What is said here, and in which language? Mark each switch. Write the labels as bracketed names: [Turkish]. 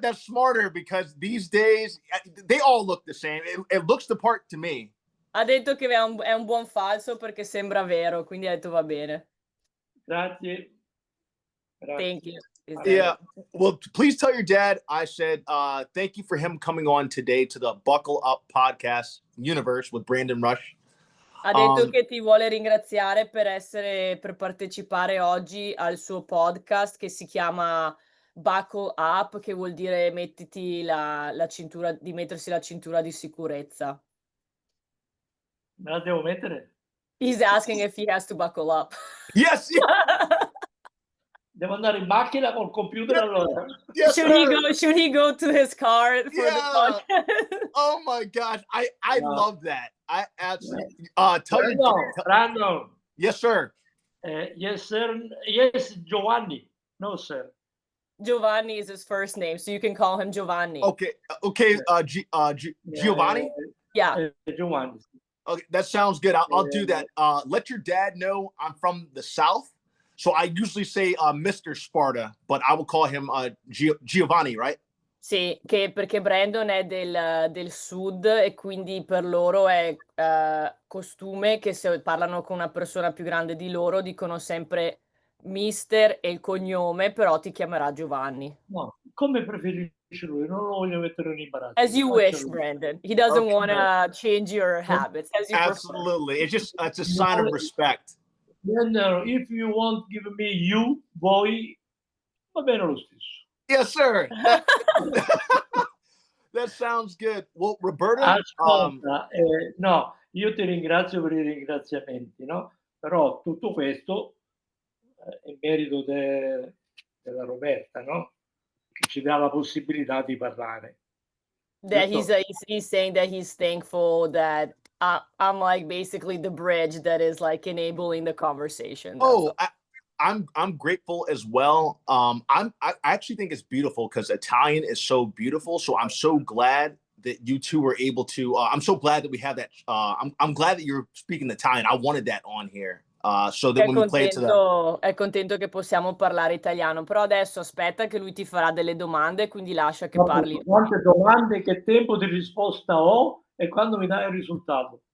[English] That's smarter because these days they all look the same. It looks the part to me. [Italian] Ha detto che è un buon falso perché sembra vero, quindi ha detto va bene. Grazie. [English] Thank you. Yeah. Well, please tell your dad I said thank you for him coming on today to the Buckle Up Podcast Universe with Brandon Rush. [Italian] Ha detto che ti vuole ringraziare per partecipare oggi al suo podcast che si chiama Buckle Up, che vuol dire mettiti la cintura, di mettersi la cintura di sicurezza. Me la devo mettere? [English] He's asking if he has to buckle up. Yes. [Italian] Devo andare in macchina col computer allora. [English] Yes, should he go to his car for the podcast? Oh my gosh. I love that. I absolutely Brandon. Yes, sir. Yes, sir. Yes, Giovanni. No, sir. Giovanni is his first name, so you can call him Giovanni. Okay. Giovanni? Yeah. Giovanni. Okay, that sounds good. I'll do that. Let your dad know I'm from the South. So I usually say Mr. Sparta, but I will call him Giovanni, right? [Italian] Sì, perché Brandon è del sud e quindi per loro è costume che se parlano con una persona più grande di loro dicono sempre mister e il cognome, però ti chiamerà Giovanni. No, come preferisci lui, non lo voglio mettere in imbarazzo. [English] As you wish, Brandon. He doesn't want to change your habits. As you Absolutely. Prefer. It's a sign of respect. No, if you want give me you, voi, [Italian] va bene lo stesso. [English] Yes, sir. That sounds good. Well, Roberta. [Italian] Ascolta, no, io ti ringrazio per i ringraziamenti, no? Però tutto questo è merito della Roberta, no? Che ci dà la possibilità di parlare. [English] That he's saying that he's thankful that I'm like basically the bridge that is like enabling the conversation. I'm grateful as well. I actually think it's beautiful because Italian is so beautiful. So I'm so glad that you two were able to. I'm so glad that we have that. I'm glad that you're speaking Italian. I wanted that on here. So that when we play it to them. [Italian] È contento che possiamo parlare italiano, però adesso aspetta che lui ti farà delle domande, quindi lascia che parli. Quante domande, che tempo di risposta ho e quando mi dai il risultato?